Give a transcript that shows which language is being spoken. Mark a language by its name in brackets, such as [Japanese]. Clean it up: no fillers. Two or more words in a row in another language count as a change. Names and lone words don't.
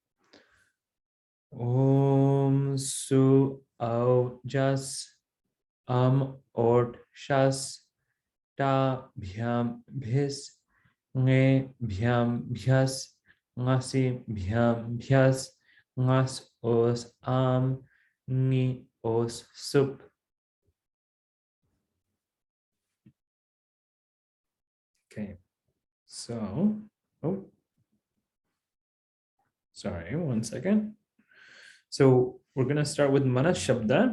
[Sanskrit] Om Su Aujas Ort Shas Ta Bhyam Bhis Nge Bhyam Bhyas Ngasi Bhyam Bhyas Ngas Os Ni Os Sup. [English] Okay, so, sorry, one second. So we're going to start with Manas-śabdha.